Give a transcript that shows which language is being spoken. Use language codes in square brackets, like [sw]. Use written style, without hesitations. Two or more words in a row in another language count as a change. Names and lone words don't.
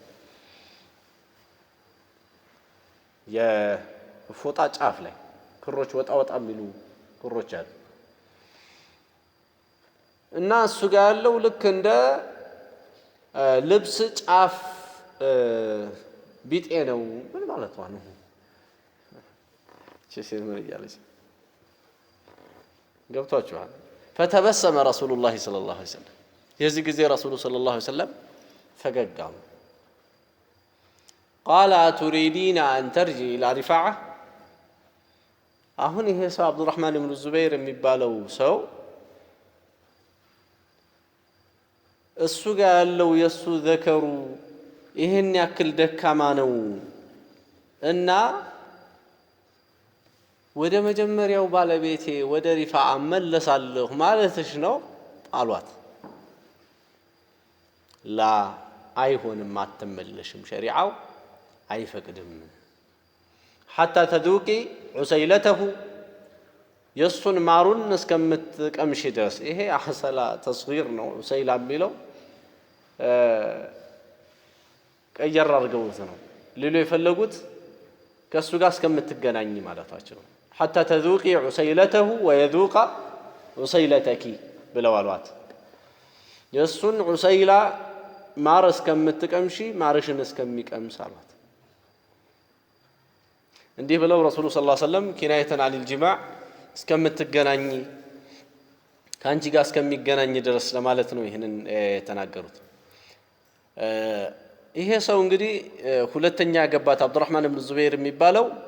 [am] የፎጣ ጫፍ ላይ ክሮች ወጣ ወጣ የሚሉ ክሮች አሉ እና እሱ ጋር ያለው ልክ እንደ ልብስ ጫፍ ቢጤ ነው ምን ማለት ነው ቼሴ ምን ይያለሽ ገብቷችኋል [ar] فتبسم رسول الله صلى الله عليه وسلم [am] የዚህ ጊዜ ረሱሉ [ar] صلى الله عليه وسلم [am] ፈገግ አሉ [ar] قال أتريدين أن ترجعي إلى رفاعة [am] አሁን ይሄ ሰው አብዱራህማን ኢብኑ ዙበይር የሚባለው ሰው እሱ ጋር ያለው የሱ ዘከሩ ይሄን ያክል ደካማ ነው እና ወደ መጀመሪያው ባለቤቴ ወደ ሪፋዓ መለሳለሁ ማለትሽ ነው አሏት ላ አይሆንም አትመለሽም ሸሪዓው አይፈቅድም [ar] حتى تذوقي عسيلته [am] የሱን ማሩን እስከምትቀምሺ ድረስ ይሄ [ar] العسل تصغير [am] ነው ዑሰይላ የሚለው ቀየር አድርገውት ነው ሌሎ የፈለጉት ከሱ ጋር እስከምትገናኝ ማለታቸው [ar] حتى تذوقي عسيلته ويذوق عسيلتك [am] ብለው አሏት የሱን ዑሰይላ ማር እስከምትቀምሺ ማርሽን እስከሚቀምስ አሏት እንዲህ ብለው ረሱሉ [ar] صلى الله عليه وسلم كناية عن الجماع [am] እስከምትገናኝ ካንቺ ጋር እስከሚገናኝ ድረስ ለማለት ነው ይሄንን የተናገሩት ይሄ ሰው እንግዲህ ሁለተኛ ያገባት አብዱራህማን ኢብኑ ዙበይር የሚባለው